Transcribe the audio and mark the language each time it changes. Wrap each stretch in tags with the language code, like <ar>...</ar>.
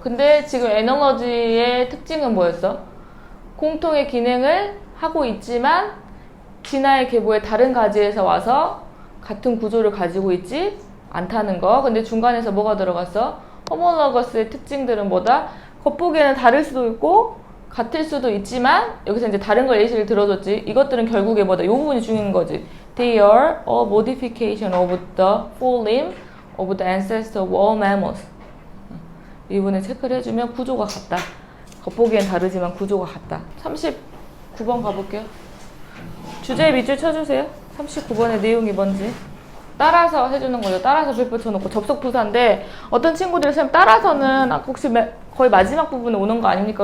<ko>근데 지금 analogy의 특징은 뭐였어? 공통의 기능을 하고 있지만 진화의 계보의 다른 가지에서 와서 같은 구조를 가지고 있지 않다는 거. 근데 중간에서 뭐가 들어갔어? 호몰러거스의 특징들은 뭐다? 겉보기에는 다를 수도 있고 같을 수도 있지만 여기서 이제 다른 걸 예시를 들어줬지. 이것들은 결국에 뭐다? 이 부분이 중요한 거지.</ko> <en>They are a modification of the full limb of the ancestor of all mammals.</en> <ko>이 부분을 체크를 해주면 구조가 같다. 겉보기엔 다르지만 구조가 같다. 39번 가볼게요. 주제 밑줄 쳐주세요. 39번의 내용이 뭔지. 따라서 해주는 거죠. 따라서 별표 쳐놓고 접속 부사인데 어떤 친구들이 쌤 따라서는 혹시 거의 마지막 부분에 오는 거 아닙니까?</ko>